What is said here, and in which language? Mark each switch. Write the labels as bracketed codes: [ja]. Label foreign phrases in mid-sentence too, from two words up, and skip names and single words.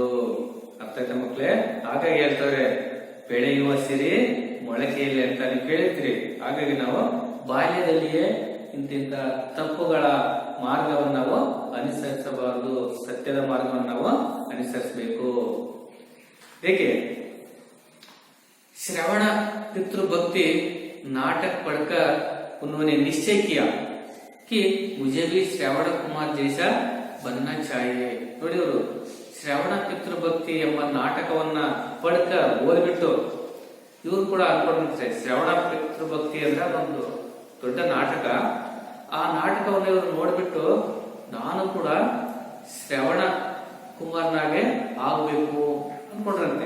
[kn] ಅರ್ಥ ಆಯ್ತಾ ಮಕ್ಕಳೇ? ಹಾಗಾಗಿ ಹೇಳ್ತಾರೆ, ಬೆಳೆಯುವ ಸಿರಿ ಮೊಳಕೆಯಲ್ಲಿ ಅಂತ ನೀವು ಕೇಳಿರ್ತೀರಿ. ಹಾಗಾಗಿ ನಾವು ಬಾಲ್ಯದಲ್ಲಿಯೇ ಇಂತಿಂತ ತಪ್ಪುಗಳ ಮಾರ್ಗವನ್ನು ನಾವು ಅನುಸರಿಸಬಾರದು, ಸತ್ಯದ ಮಾರ್ಗವನ್ನು ನಾವು ಅನುಸರಿಸಬೇಕು. [hi] देखिए श्रवण पितृभक्ति नाटक पढ़कर उन्होंने निश्चय किया कि मुझे भी श्रवण कुमार जैसा बनना चाहिए. [kn] ನೋಡಿ ಅವರು ಶ್ರವಣ ಪಿತೃಭಕ್ತಿ ಎಂಬ ನಾಟಕವನ್ನ ಪಡ್ಕ ಓದ್ಬಿಟ್ಟು ಇವ್ರು ಕೂಡ ಅನ್ಕೊಂಡಿರ್ತಾರೆ ಶ್ರವಣ ಪಿತೃಭಕ್ತಿ ಅಂದ್ರೆ ಒಂದು ದೊಡ್ಡ ನಾಟಕ. ಆ ನಾಟಕವನ್ನು ಇವರು ನೋಡ್ಬಿಟ್ಟು ನಾನು ಕೂಡ ಶ್ರವಣ ಕುಮಾರ್ನಾಗೆ ಆಗ್ಬೇಕು ಅನ್ಕೊಂಡ್ರಂತೆ.